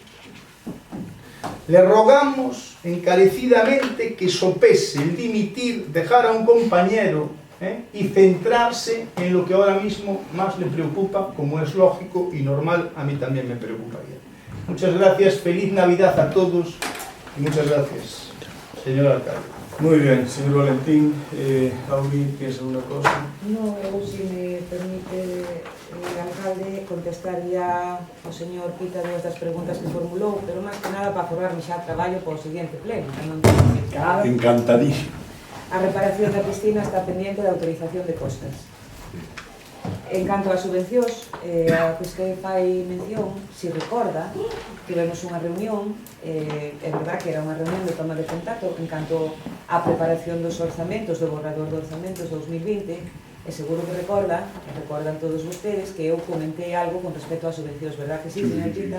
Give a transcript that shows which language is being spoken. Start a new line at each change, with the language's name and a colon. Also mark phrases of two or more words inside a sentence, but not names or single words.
Spanish: Le rogamos encarecidamente que sopese el dimitir, dejar a un compañero y centrarse en lo que ahora mismo más le preocupa, como es lógico y normal, a mí también me preocuparía. Muchas gracias, feliz Navidad a todos y muchas gracias, señor alcalde. Muy bien, señor Valentín. Auri, ¿tienes alguna cosa?
Galician: No, eu, se me permite el alcalde contestaría ao señor Pita dúas das preguntas que formulou, pero máis que nada para forrarme xa traballo para o seguinte pleno. Claro. Encantadísimo. A reparación da piscina está pendiente da autorización de costas. En canto ás subvencións, a que usted fai mención, si recorda, tivemos unha reunión, é verdad que era unha reunión de toma de contacto en canto á preparación dos orzamentos, do borrador de orzamentos 2020, E seguro que recordan todos vostedes que eu comentei algo con respecto ás subvencións,
Spanish: verdad que sí,
Galician: señor Chita?